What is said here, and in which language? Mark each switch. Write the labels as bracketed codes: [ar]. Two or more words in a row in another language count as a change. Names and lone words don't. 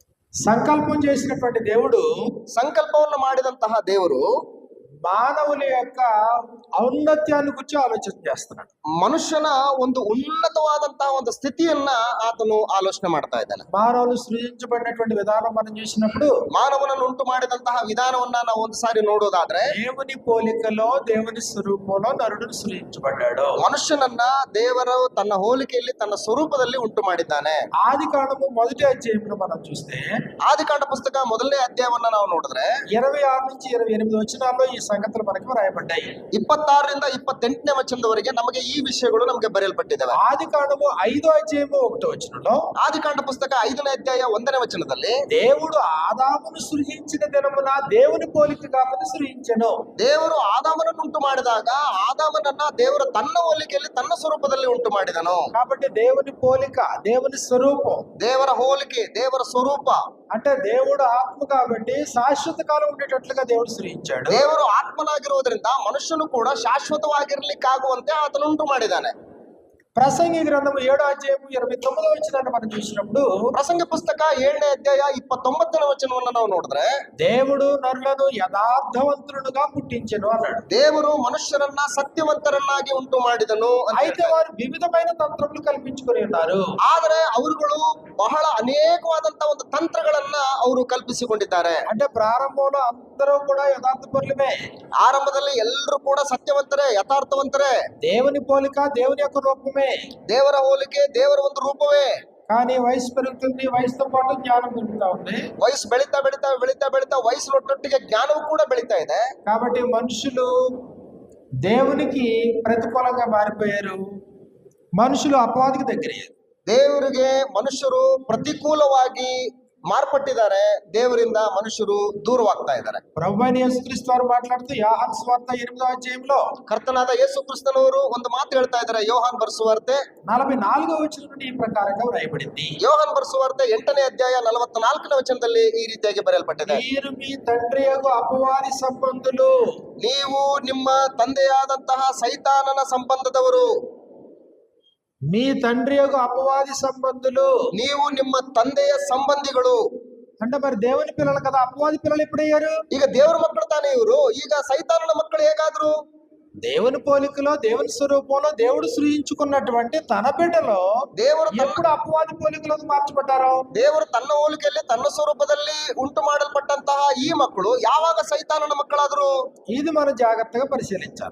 [te] సంకల్పం చేసినటువంటి దేవుడు [kn] సంకల్పವನ್ನು ಮಾಡಿದಂತಹ ದೇವರು [te] మానవుల యొక్క ఔన్నత్యాన్ని గురించి ఆలోచన చేస్తున్నాడు. [kn] ಮನುಷ್ಯನ ಒಂದು ಉನ್ನತವಾದಂತಹ ಒಂದು ಸ್ಥಿತಿಯನ್ನ ಆತನು ಆಲೋಚನೆ ಮಾಡ್ತಾ ಇದ್ದಾನೆ. [te] మానవులు సృజించబడినటువంటి విధానం మనం చూసినప్పుడు [kn] ಮಾನವನನ್ನು ಉಂಟು ಮಾಡಿದಂತಹ ವಿಧಾನವನ್ನ ನಾವು ಒಂದು ಸಾರಿ ನೋಡೋದಾದ್ರೆ, [te] దేవుని పోలికలో దేవుని స్వరూపంలో నరుడు సృజించబడ్డాడు. [kn] ಮನುಷ್ಯನನ್ನ ದೇವರು ತನ್ನ ಹೋಲಿಕೆಯಲ್ಲಿ ತನ್ನ ಸ್ವರೂಪದಲ್ಲಿ ಉಂಟು ಮಾಡಿದ್ದಾನೆ. [te] ఆది కాండము మొదటి అధ్యాయంలో మనం చూస్తే [kn] ಆದಿಕಾಂಡ ಪುಸ್ತಕ ಮೊದಲನೇ ಅಧ್ಯಾಯವನ್ನ ನಾವು ನೋಡಿದ್ರೆ [te] 26 నుంచి 28 వచనాల్లో ఈ సంగతులు మనకు రాయబడ్డాయి. [kn] 26ರಿಂದ 28ನೇ ವಚನದವರೆಗೆ ನಮಗೆ ಈ ವಿಷಯಗಳು ನಮಗೆ ಬರೆಯಲ್ಪಟ್ಟಿದ್ದಾವೆ. [te] ఆది కాండము 5వ అధ్యాయము 1వ వచనంలో [kn] ಆದಿಕಾಂಡ ಪುಸ್ತಕ 5ನೇ ಅಧ್ಯಾಯ 1ನೇ ವಚನದಲ್ಲಿ [te] దేవుడు ఆదామును సృజించిన దినమున దేవుని పోలికగా సృజించెను. [kn] ದೇವರು ಆದಾಮನನ್ನು ಉಂಟು ಮಾಡಿದಾಗ ಆದಾಮನನ್ನ ದೇವರು ತನ್ನ ಹೋಲಿಕೆಯಲ್ಲಿ ತನ್ನ ಸ್ವರೂಪದಲ್ಲಿ ಉಂಟು ಮಾಡಿದನು. [te] కాబట్టి దేవుని పోలిక, దేవుని స్వరూపం, [kn] ದೇವರ ಹೋಲಿಕೆ, ದೇವರ ಸ್ವರೂಪ [te] అంటే దేవుడు ఆత్మ కాబట్టి శాశ్వత కాలం ఉండేటట్లుగా దేవుడు సృజించాడు. [kn] ದೇವರು ಆತ್ಮನಾಗಿರುವುದರಿಂದ ಮನುಷ್ಯನು ಕೂಡ ಶಾಶ್ವತವಾಗಿರ್ಲಿಕ್ಕಾಗುವಂತೆ ಆತನು ಉಂಟು ಮಾಡಿದ್ದಾನೆ. [te] ప్రసంగి గ్రంథము 7వ అధ్యాయము 29వ వచనాన్ని మనం చూసినప్పుడు [kn] ಪ್ರಸಂಗ ಪುಸ್ತಕ 7ನೇ ಅಧ್ಯಾಯ 29ನೇ ವಚನವನ್ನು ನಾವು ನೋಡಿದ್ರೆ, [te] దేవుడు నరులను యథార్థవంతులుగా పుట్టించెను అన్నాడు. [kn] ದೇವರು ಮನುಷ್ಯರನ್ನ ಸತ್ಯವಂತರನ್ನಾಗಿ ಉಂಟು ಮಾಡಿದನು. [te] అయితే వారు వివిధమైన తంత్రములు కల్పించుకొని ఉన్నారు. [kn] ಆದರೆ ಅವರುಗಳು ಬಹಳ ಅನೇಕವಾದಂತಹ ಒಂದು ತಂತ್ರಗಳನ್ನ ಅವರು ಕಲ್ಪಿಸಿಕೊಂಡಿದ್ದಾರೆ. [te] అంటే ప్రారంభంలో అందరూ కూడా యథార్థపరులమే. [kn] ಆರಂಭದಲ್ಲಿ ಎಲ್ಲರೂ ಕೂಡ ಸತ್ಯವಂತರೇ, ಯಥಾರ್ಥವಂತರೇ. [te] దేవుని పోలిక, దేవుని యొక్క రూపమే. [kn] ದೇವರ ಹೋಲಿಕೆ, ದೇವರ ಒಂದು ರೂಪವೇ. [te] కానీ వయసు పెరుగుతుంది, వయసుతో పాటు జ్ఞానం పెరుగుతా ఉంది. [kn] ವಯಸ್ಸು ಬೆಳೀತಾ ಬೆಳೀತಾ ಬೆಳೀತಾ ಬೆಳೀತಾ ವಯಸ್ಸಿನೊಟ್ಟೊಟ್ಟಿಗೆ ಜ್ಞಾನವೂ ಕೂಡ ಬೆಳೀತಾ ಇದೆ. [te] కాబట్టి మనుషులు దేవునికి ప్రతికూలంగా మారిపోయారు, మనుషులు అపవాదికి దగ్గరయ్యారు. [kn] ದೇವರಿಗೆ ಮನುಷ್ಯರು ಪ್ರತಿಕೂಲವಾಗಿ ಮಾರ್ಪಟ್ಟಿದ್ದಾರೆ, ದೇವರಿಂದ ಮನುಷ್ಯರು ದೂರವಾಗ್ತಾ ಇದ್ದಾರೆ. [te] ప్రభువైన యేసుక్రీస్తు వారు మాట్లాడుతూ యోహాను సువార్త 8వ అధ్యాయంలో [kn] ಕರ್ತನಾದ ಯೇಸು ಕ್ರಿಸ್ತನವರು ಒಂದು ಮಾತು ಹೇಳ್ತಾ ಇದ್ದಾರೆ. ಯೋಹಾನ್ ಬರೆಸುವಾರ್ತೆ [te] 44వ వచనం నుండి ఈ ప్రకారంగా వ్రాయబడింది. [kn] ಯೋಹಾನ್ ಬರೆಸುವಾರ್ತೆ 8ನೇ ಅಧ್ಯಾಯ 44ನೇ ವಚನದಲ್ಲಿ ಈ ರೀತಿಯಾಗಿ ಬರೆಯಲ್ಪಟ್ಟಿದೆ. [te] మీరు మీ తండ్రి యొక్క అపవాది సంబంధులు, [kn] ನೀವು ನಿಮ್ಮ ತಂದೆಯಾದಂತಹ ಸೈತಾನನ ಸಂಬಂಧದವರು. [te] మీ తండ్రి యొక్క అపవాది సంబంధులు. [kn] ನೀವು ನಿಮ್ಮ ತಂದೆಯ ಸಂಬಂಧಿಗಳು. [te] అంటే మరి దేవుని పిల్లలు కదా, అపవాది పిల్లలు ఎప్పుడయ్యారు? [kn] ಈಗ ದೇವರ ಮಕ್ಕಳು ತಾನೇ ಇವರು. ಈಗ ಸೈತಾನನ ಮಕ್ಕಳು ಹೇಗಾದ್ರು? [te] దేవుని పోలికలో, దేవుని స్వరూపంలో దేవుడు సృజించుకున్నటువంటి తన బిడ్డలో [kn] ದೇವರು [te] ఎప్పుడు అపవాది పోలికలోకి మార్చబడ్డారో, [kn] ದೇವರು ತನ್ನ ಹೋಲಿಕೆಯಲ್ಲಿ ತನ್ನ ಸ್ವರೂಪದಲ್ಲಿ ಉಂಟು ಮಾಡಲ್ಪಟ್ಟಂತಹ ಈ ಮಕ್ಕಳು ಯಾವಾಗ ಸೈತಾನನ ಮಕ್ಕಳಾದ್ರು? [te] ఇది మనం జాగ్రత్తగా పరిశీలించాలి.